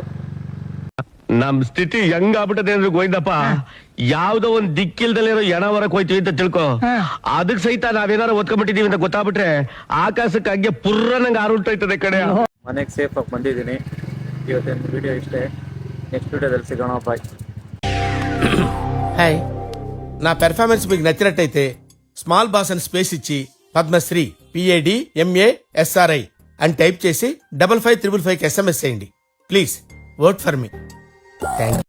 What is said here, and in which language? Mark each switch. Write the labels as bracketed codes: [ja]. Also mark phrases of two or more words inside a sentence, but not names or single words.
[kn] ನಮ್ ಸ್ಥಿತಿ ಹೆಂಗ್ ಆಗ್ಬಿಟ್ಟದೆ ಅಂದ್ರೆ ಗೋಯ್ದಪ್ಪ, ಯಾವ್ದೋ ಒಂದ್ ದಿಕ್ಕಿಲ್ದಲ್ಲಿರೋ ಎಣ ಹೊರಕ್ ಹೋಯ್ತೀವಿ ಅಂತ ತಿಳ್ಕೊ. ಅದಕ್ ಸಹಿತ ನಾವೇನಾರು ಓದ್ಕೊಂಡ್ಬಿಟ್ಟಿದೀವಿ ಅಂತ ಗೊತ್ತಾಗ್ಬಿಟ್ರೆ ಆಕಾಶಕ್ಕೆ ಹಂಗೆ ಪುರ್ರನಂಗೆ ಆರುಂಟೋಯ್ತದೆ ಕಡೆ. ಮನೆಗೆ ಸೇಫ್ ಆಗಿ ಬಂದಿದ್ದೀನಿ. ಇವತ್ತಿನ ವಿಡಿಯೋ ಇಷ್ಟೇ. ನೆಕ್ಸ್ಟ್ ವಿಡಿಯೋದಲ್ಲಿ ಸಿಗೋಣ. ಬಾಯ್. హాయ్, నా పెర్ఫార్మెన్స్ మీకు నచ్చినట్టయితే స్మాల్ బాస్ అని స్పేస్ ఇచ్చి పద్మశ్రీ PADMASRI అని టైప్ చేసి 555555కి SMS చేయండి. [en] Please vote for me. Thank you.